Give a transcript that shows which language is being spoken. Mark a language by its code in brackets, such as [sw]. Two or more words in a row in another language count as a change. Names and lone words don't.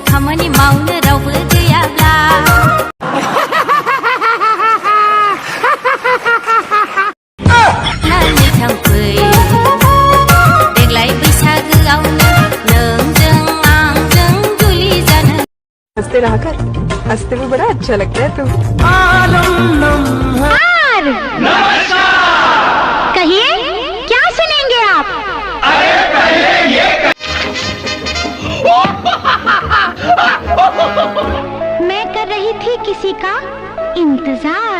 [brx] खामानि मावनो रावबो गैयाब्ला नायनो थांफै देग्लाय बैसागोआवनो नोंजों आंजों जुलि जानो। [hi] हंसते रहा कर, हंसते भी बड़ा अच्छा लगता है तू। कहिए क्या सुनेंगे आप? अरे कहिए ये मैं कर रही थी किसी का इंतजार।